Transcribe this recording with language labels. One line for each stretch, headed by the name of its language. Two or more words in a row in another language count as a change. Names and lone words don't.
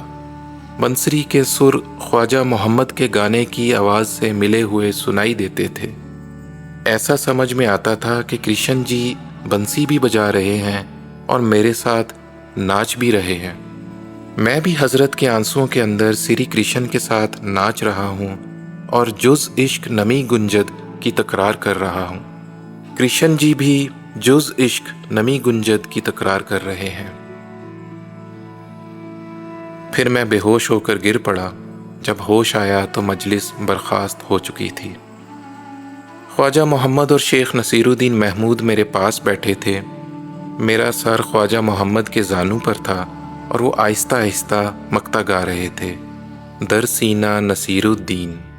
Urdu: بنسری کے سر خواجہ محمد کے گانے کی آواز سے ملے ہوئے سنائی دیتے تھے۔ ایسا سمجھ میں آتا تھا کہ کرشن جی بنسی بھی بجا رہے ہیں اور میرے ساتھ ناچ بھی رہے ہیں۔ میں بھی حضرت کے آنسوؤں کے اندر سری کرشن کے ساتھ ناچ رہا ہوں اور
Persian: جز عشق نمی گنجد
Urdu: کی تکرار کر رہا ہوں۔ کرشن جی بھی
Persian: جز عشق نمی گنجد
Urdu: کی تکرار کر رہے ہیں۔ پھر میں بے ہوش ہو کر گر پڑا۔ جب ہوش آیا تو مجلس برخاست ہو چکی تھی۔ خواجہ محمد اور شیخ نصیر الدین محمود میرے پاس بیٹھے تھے۔ میرا سر خواجہ محمد کے زانوں پر تھا اور وہ آہستہ آہستہ مقطع گا رہے تھے،
Persian: در سینہ نصیر الدین۔